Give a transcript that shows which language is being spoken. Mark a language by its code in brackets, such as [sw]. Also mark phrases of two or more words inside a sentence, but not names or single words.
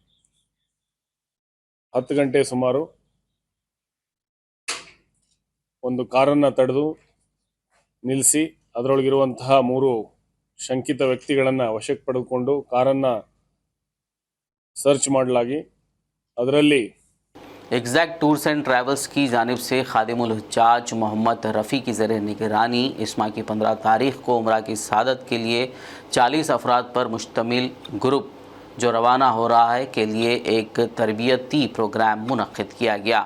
[kn] 10 ಗಂಟೆ ಸುಮಾರು ಒಂದು ಕಾರನ್ನು ತಡೆದು ನಿಲ್ಲಿಸಿ ಅದರೊಳಗಿರುವಂತಹ 3 ಶಂಕಿತ ವ್ಯಕ್ತಿಗಳನ್ನು ವಶಕ್ಕೆ ಪಡೆದುಕೊಂಡು ಕಾರನ್ನು ಸರ್ಚ್ ಮಾಡಲಾಗಿ ಅದರಲ್ಲಿ [ur] ایگزیکٹ ٹورز اینڈ ٹریولز کی جانب سے خادم الحجاج محمد رفیع کی ذریعے نگرانی اس ماہ کی 15 تاریخ کو عمرہ کی سعادت کے لیے 40 افراد پر مشتمل گروپ جو روانہ ہو رہا ہے کے لیے ایک تربیتی پروگرام منعقد کیا گیا.